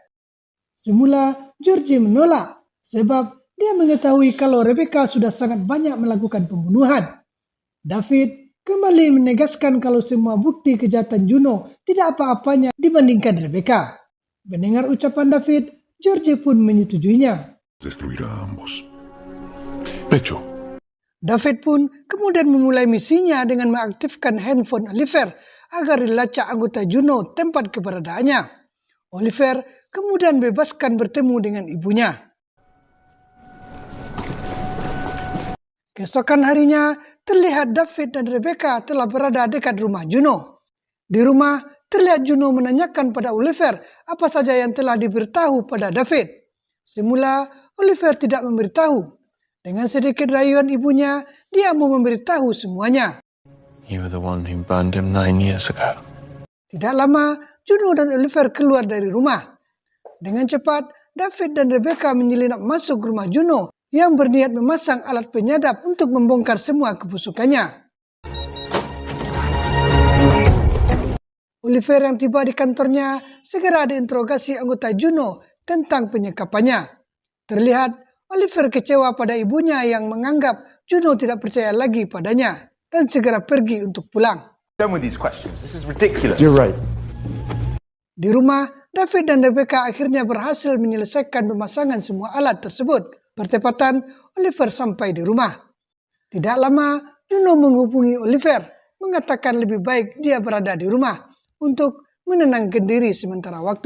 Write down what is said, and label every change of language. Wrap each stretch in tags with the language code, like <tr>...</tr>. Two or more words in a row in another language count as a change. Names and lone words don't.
<id>Semula George menolak sebab dia mengetahui kalau Rebecca sudah sangat banyak melakukan pembunuhan. David kembali menegaskan kalau semua bukti kejahatan Juno tidak apa-apanya dibandingkan Rebecca. Mendengar ucapan David, George pun menyetujuinya.</id> <es>Destruir a ambos. Hecho.</es> <id>David pun kemudian memulai misinya dengan mengaktifkan handphone Oliver agar dilacak anggota Juno tempat keberadaannya. Oliver kemudian bebaskan bertemu dengan ibunya. Keesokan harinya, terlihat David dan Rebecca telah berada dekat rumah Juno. Di rumah, terlihat Juno menanyakan pada Oliver apa saja yang telah diberitahu pada David. Semula, Oliver tidak memberitahu. Dengan sedikit rayuan ibunya, dia mau memberitahu semuanya.</id> <en>You were the one who burned him 9 years ago.</en> <id>Tidak lama, Juno dan Oliver keluar dari rumah. Dengan cepat, David dan Rebecca menyelinap masuk rumah Juno yang berniat memasang alat penyadap untuk membongkar semua kebusukannya. Oliver yang tiba di kantornya segera diinterogasi anggota Juno tentang penyekapannya. Terlihat Oliver kecewa pada ibunya yang menganggap Juno tidak percaya lagi padanya dan segera pergi untuk pulang.</id> <en>Done with these questions. This is ridiculous. You're right.</en> <id>Di rumah, David dan Rebecca akhirnya berhasil menyelesaikan pemasangan semua alat tersebut. Bertepatan, Oliver sampai di rumah. Tidak lama, Juno menghubungi Oliver, mengatakan lebih baik dia berada di rumah untuk menenangkan diri sementara waktu.</id>